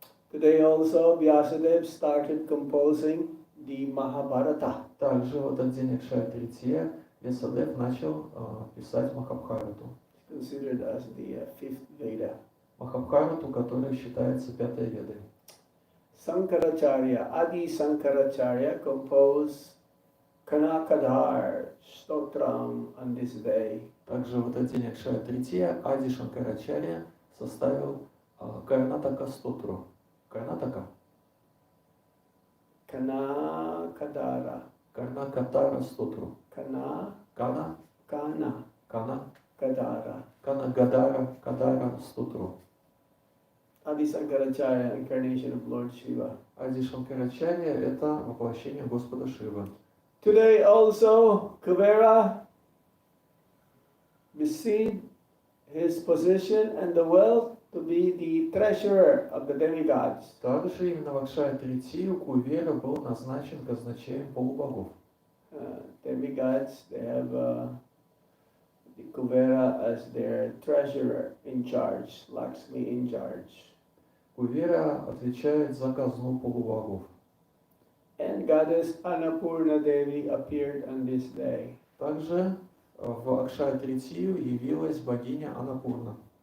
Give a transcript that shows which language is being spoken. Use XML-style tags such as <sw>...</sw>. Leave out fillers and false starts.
<en>Today also Vyasadeva started composing the Mahabharata.</en> <ru>Также в этот день Акшая Трития Вьясадев начал писать Махабхарату.</ru> <en>It's considered as the fifth Veda.</en> <ru>Махабхарату, которая считается пятой ведой.</ru> <en>Sankaracharya, Adi Sankaracharya composed Kanakadhar Stotram on this day.</en> <ru>Также в этот день Акшая Трития Ади Шанкарачарья составил Карнатака Стотру. Карнатака?</ru> <en>Kanakadara.</en> <ru>Карнакатара Стотру.</ru> <en>Kana</en> <ru>Кана</ru> <en>Kadara.</en> <ru>Гадара Стотру.</ru> <en>Adi Sankaracharya, incarnation of Lord Shiva.</en> <ru>Ади Шанкарачарья – это воплощение Господа Шивы.</ru> <en>Today also Kuvera received his position and the wealth to be the treasurer of the demigods.</en> <ru>Также именно в Акшая Тритию Кувера был назначен казначеем полубогов.</ru> <en>Demigods, they have the Kuvera as their treasurer in charge, Lakshmi in charge.</en> <ru>Кувера отвечает за казну полубогов.</ru> <en>And goddess Annapurna Devi appeared on this day.</en> <ru>Также в Акшая Тритию явилась богиня Анапурна.</ru>